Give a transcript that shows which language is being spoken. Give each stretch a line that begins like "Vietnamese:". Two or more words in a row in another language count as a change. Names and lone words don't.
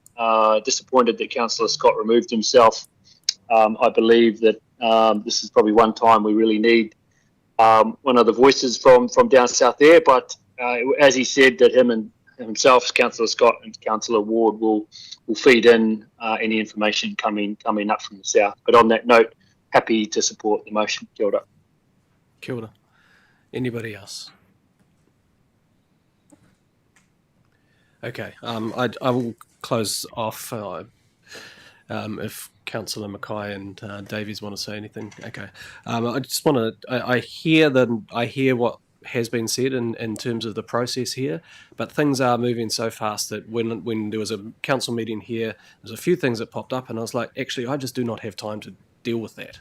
English: Disappointed that Councillor Scott removed himself. I believe that this is probably one time we really need one of the voices from down south there. But as he said, that himself, Councillor Scott and Councillor Ward will feed in any information coming up from the south. But on that note, happy to support the motion.
Māori: Kia ora. Kia ora.
English: Anybody else? Okay, I will close off if Councillor Mackay and Davies want to say anything. Okay, I just want to. I hear what has been said in terms of the process here, but things are moving so fast that when there was a council meeting here, there's a few things that popped up, and I was like, actually, I just do not have time to deal with that.